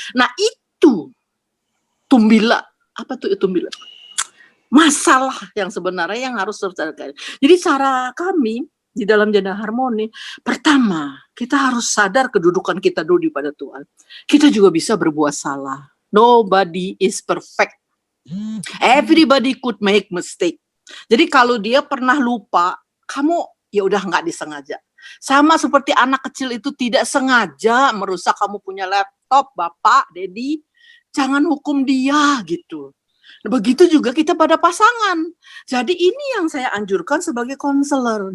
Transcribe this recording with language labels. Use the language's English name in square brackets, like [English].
[Indonesian] Nah itu tumbila, apa tuh tumbila? Masalah yang sebenarnya yang harus terselesaikan. Jadi cara kami di dalam Janda Harmoni, pertama kita harus sadar kedudukan kita dulu pada Tuhan. Kita juga bisa berbuat salah. [English] Nobody is perfect. Everybody could make mistake. [Indonesian] Jadi kalau dia pernah lupa, kamu ya udah nggak disengaja. Sama seperti anak kecil itu tidak sengaja merusak kamu punya laptop, Bapak, Dedi. Jangan hukum dia gitu. Begitu juga kita pada pasangan. Jadi ini yang saya anjurkan sebagai konselor.